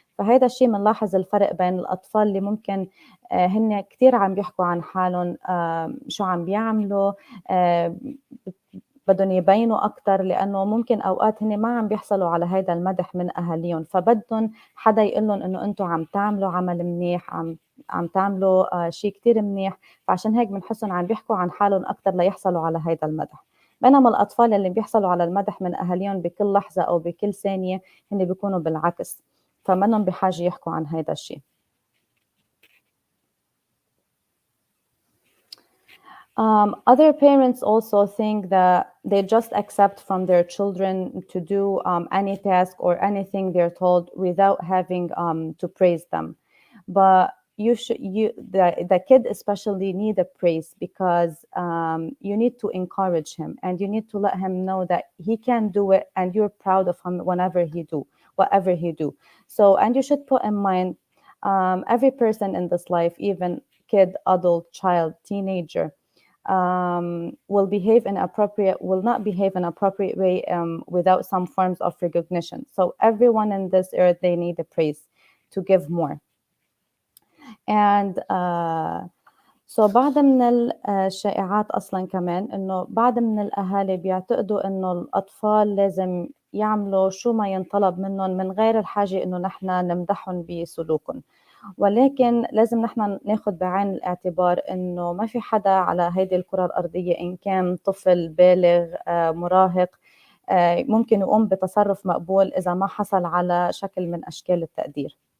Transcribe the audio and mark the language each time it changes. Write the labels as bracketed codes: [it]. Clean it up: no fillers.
[ar] فهذا الشيء بنلاحظ الفرق بين الأطفال اللي ممكن هن كتير عم بيحكوا عن حالهم، شو عم بيعملوا، بدهم يبينوا أكتر، لأنه ممكن أوقات هن ما عم بيحصلوا على هذا المدح من أهاليهم، فبدهم حدا يقول لهم إنه أنتم عم تعملوا عمل منيح، عم تعملوا شيء كتير منيح، فعشان هيك بنحسهم عم بيحكوا عن حالهم أكتر ليحصلوا على هذا المدح. بينما الأطفال اللي بيحصلوا على المدح من أهاليهم بكل لحظة أو بكل ثانية هن بيكونوا بالعكس، فمنهم بحاجة يحكوا عن هذا الشيء. [en] Other parents also think that they just accept from their children to do any task or anything they're told without having to praise them. But the kid especially need a praise, because you need to encourage him and you need to let him know that he can do it and you're proud of him whatever he do. So, and you should put in mind, every person in this life, even kid, adult, child, teenager, will not behave in appropriate way without some forms of recognition. So everyone in this earth, they need a praise to give more. And so [ar] بعض من الشائعات أصلا كمان إنه بعض من الأهالي بيعتقدوا إنه الأطفال لازم يعملوا شو ما ينطلب منهم من غير الحاجة إنه نحن نمدحهم بسلوكهم. ولكن لازم نحن ناخد بعين الاعتبار إنه ما في حدا على هيدي الكرة الأرضية، إن كان طفل، بالغ، مراهق، ممكن يقوم بتصرف مقبول إذا ما حصل على شكل من أشكال التقدير.